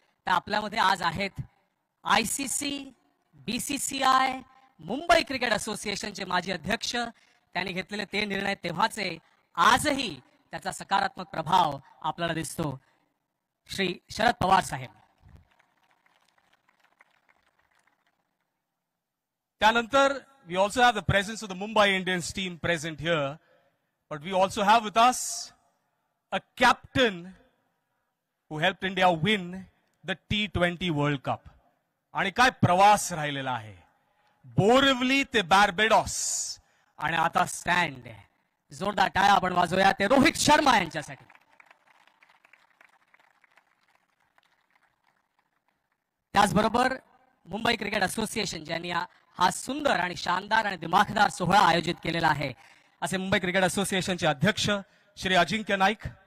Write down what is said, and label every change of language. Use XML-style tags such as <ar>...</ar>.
<mr>तर आपल्यामध्ये आज आहेत आयसीसी, बीसीसीआय, मुंबई क्रिकेट असोसिएशनचे माजी अध्यक्ष. त्यांनी घेतलेले ते निर्णय तेव्हाचे आजही त्याचा सकारात्मक प्रभाव आपल्याला दिसतो, श्री शरद पवार साहेब. त्यानंतर</mr> <en>we also have the presence of the Mumbai Indians team present here, but we also have with us a captain who helped India win the T20 World Cup.</en> <mr>आणि काय प्रवास राहिलेला आहे, बोरिवली ते बार्बेडॉस आणि आता स्टँड. जोरदार टाळ्या आपण वाजवूया ते रोहित शर्मा यांच्यासाठी. त्याचबरोबर मुंबई क्रिकेट असोसिएशन ज्यांनी हा सुंदर आणि शानदार आणि दिमाखदार सोहळा आयोजित केलेला आहे, असे मुंबई क्रिकेट असोसिएशनचे अध्यक्ष श्री अजिंक्य नाईक,</mr>